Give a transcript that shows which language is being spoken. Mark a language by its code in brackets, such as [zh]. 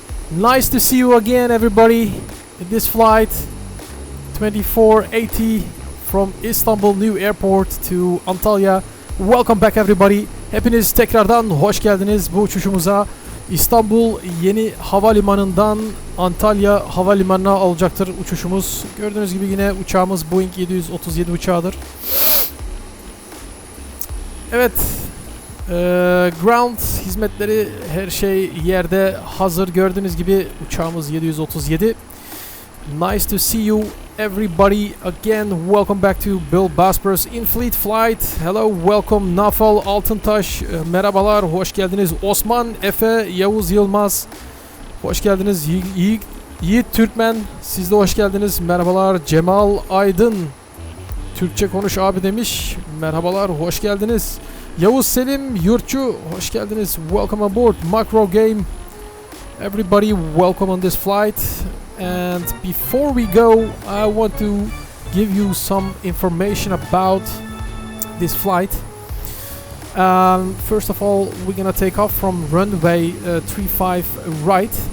[en] Nice to see you again everybody in this flight 2480 from Istanbul New Airport to Antalya. Welcome back everybody. [tr] Hepiniz tekrardan hoş geldiniz bu uçuşumuza. İstanbul Yeni Havalimanı'ndan Antalya Havalimanı'na olacaktır uçuşumuz. Gördüğünüz gibi yine uçağımız Boeing 737 uçağıdır. Evet, ground hizmetleri her şey yerde hazır. Gördüğünüz gibi uçağımız 737. [en] Nice to see you everybody again. Welcome back to Bill Bosporus in Fleet Flight. Hello, welcome Nafal Altıntaş. [tr] Merhabalar, hoş geldiniz. Osman, Efe, Yavuz Yılmaz. Hoş geldiniz. Yiğit Türkmen, siz de hoş geldiniz. Merhabalar. Cemal Aydın. Türkçe konuş abi demiş. Merhabalar, hoş geldiniz. Yavuz Selim Yurtçu, hoş geldiniz. [en] Welcome aboard Macro Game. Everybody, welcome on this flight. And before we go, I want to give you some information about this flight. First of all, we're gonna take off from runway 35 right.